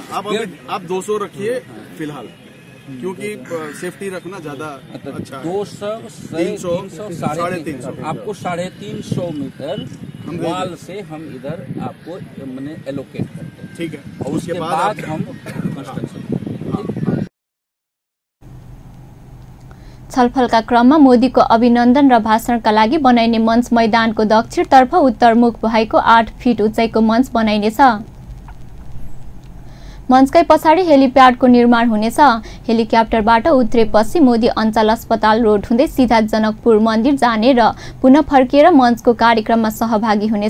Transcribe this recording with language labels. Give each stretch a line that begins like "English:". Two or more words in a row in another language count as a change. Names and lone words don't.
Hindi: आप 200 रखिए फिलहाल, क्योंकि सेफ्टी रखना ज्यादा अच्छा है। 200, 300, 350, आपको 350 मीटर वाल से हम इधर आपको मैंने एलोकेट करते हैं। ठीक है, और उसके बाद हम कंस्ट्रक्शन।
Nepali: छलफलका क्रममा मोदीको अभिनन्दन र भाषणका लागि बनाइने मञ्च मैदानको दक्षिणतर्फ उत्तरमुख भएको 8 फिट उचाइको मञ्च बनाइनेछ। मञ्चकै पछाडि हेलिप्याडको निर्माण हुनेछ। हेलिकप्टरबाट उत्रेपछि मोदी अञ्चल अस्पताल रोड हुँदै सिधा जनकपुर मन्दिर जाने र पुनः फर्किएर मञ्चको कार्यक्रममा सहभागी हुनेछ।